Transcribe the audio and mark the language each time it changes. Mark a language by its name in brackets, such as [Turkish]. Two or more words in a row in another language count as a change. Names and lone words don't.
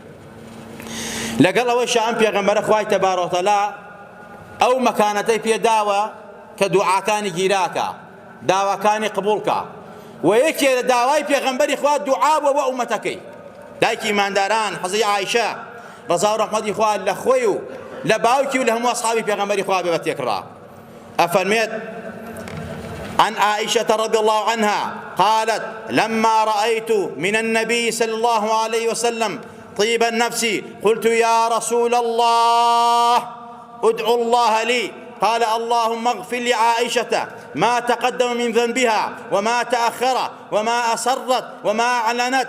[Central Kurdish] لەگەڵ ئەوەیشە ئەم پێغەمبەرە خوای تەبارەک وتەعالا ئەو مەکانەتەی پێداوە کە دوعاکانی گیراکە، داواکانی قبوڵکە، و یەکێ لە داوای پێغەمبەری خوا دوعا بووە بۆ ئومەتەکەی. دایکی ئیمانداران حەزەتی عایشە ڕەزا و ڕەحمەتی خوا لە خۆی و لە باوکی و لە هەموو ئەصحابی پێغەمبەری خوا بێ تێکڕا. [Arabic] ئەفەرمێت عن عائشة رضي الله عنها قالت لما رأيت من النبي صلى الله عليه وسلم طيب النفس قلت يا رسول الله ادعو الله لي. قال اللهم اغفر لعائشة ما تقدم من ذنبها وما تأخر وما أسرت وما أعلنت.